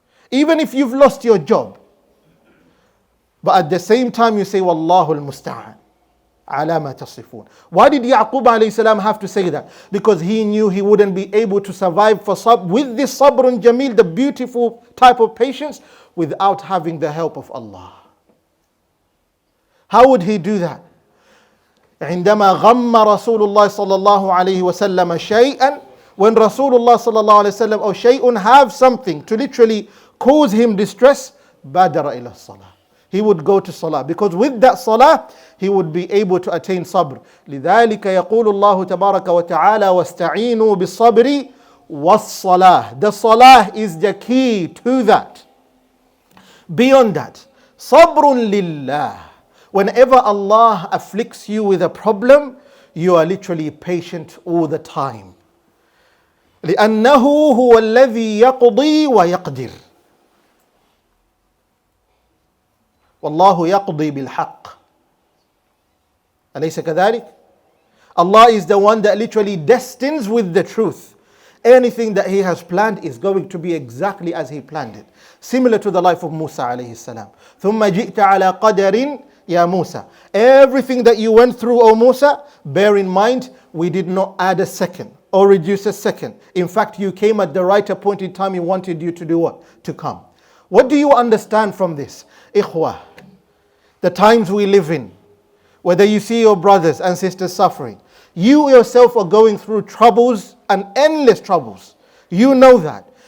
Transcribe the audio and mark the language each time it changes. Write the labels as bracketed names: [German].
[English] Even if you've lost your job. But at the same time you say, [Arabic] Wallahu al-musta'an. Ala ma tasifun. [English] Why did Yaqub alayhi salam have to say that? Because he knew he wouldn't be able to survive with this sabrun jameel, the beautiful type of patience, without having the help of Allah. How would he do that? [Arabic] عندما غم رسول الله صلى الله عليه وسلم شيئا, [English] when Rasulullah [Arabic] صلى الله عليه وسلم or شيء [English] have something to literally cause him distress, [Arabic] بادر إلى الصلاة. [English] He would go to salah, because with that salah he would be able to attain sabr. [Arabic] لذلك يقول الله تبارك وتعالى واستعينوا بالصبر والصلاة. [English] The salah is the key to that. Beyond that, [Arabic] sabrun lillah. [English] Whenever Allah afflicts you with a problem, you are literally patient all the time. [Arabic] لأنه هو الذي يقضي ويقدر. والله يقضي بالحق. أليس كذلك? [English] Allah is the one that literally destines with the truth. Anything that He has planned is going to be exactly as He planned it. Similar to the life of Musa alayhi salam. [Arabic] ثم جئت على قدر يا Musa. [English] Everything that you went through, O Musa, bear in mind, we did not add a second or reduce a second. In fact, you came at the right appointed time. He wanted you to do what? To come. What do you understand from this? Ikhwah, the times we live in, whether you see your brothers and sisters suffering, you yourself are going through troubles and endless troubles. You know that.